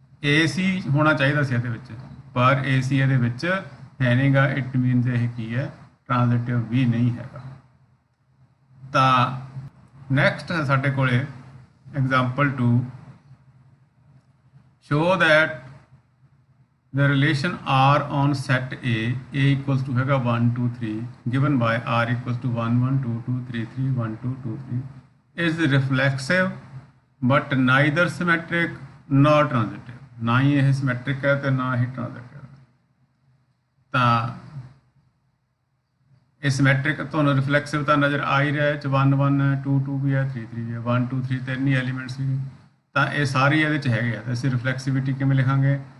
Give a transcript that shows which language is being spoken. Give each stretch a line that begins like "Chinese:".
Punjabi: AC ਹੋਣਾ ਚਾਹੀਦਾ ਸੀ ਇਹਦੇ ਵਿੱਚ, ਪਰ AC ਇਹਦੇ ਵਿੱਚ ਹੈ ਨਹੀਂਗਾ। ਇਟ ਮੀਨਸ ਇਹ ਕੀ ਹੈ? ਟ੍ਰਾਂਜ਼ਿਟਿਵ ਵੀ ਨਹੀਂ ਹੈਗਾ। ਤਾਂ ਨੈਕਸਟ ਹੈ ਸਾਡੇ ਕੋਲੇ example 2,
English: show that the relation R on set A equals to
Punjabi: ਹੈਗਾ
English: 1 2 3 given by R equals to 1 1 2 2 3 3 1 2 2 3 is reflexive but neither symmetric nor transitive।
Punjabi: ਨਾ ਹੀ ਇਹ ਸਿਮੈਟ੍ਰਿਕ ਹੈ ਤੇ ਨਾ ਹੀ ਟ੍ਰਾਂਜ਼ਿਟਿਵ। ਤਾਂ ਇਹ ਸਿਮੈਟ੍ਰਿਕ ਤੁਹਾਨੂੰ ਰਿਫਲੈਕਸਿਵ ਤਾਂ ਨਜ਼ਰ ਆ ਹੀ ਰਿਹਾ ਹੈ, 1 1 ਹੈ 2 2 ਵੀ ਹੈ 3 3 ਵੀ ਹੈ 1 2 3 ਤਿੰਨ ਹੀ ਐਲੀਮੈਂਟਸ ਸੀਗੇ, ਤਾਂ ਇਹ ਸਾਰੇ ਇਹਦੇ 'ਚ ਹੈਗੇ ਆ। ਤਾਂ ਅਸੀਂ ਰਿਫਲੈਕਸਿਵਿਟੀ ਕਿਵੇਂ ਲਿਖਾਂਗੇ?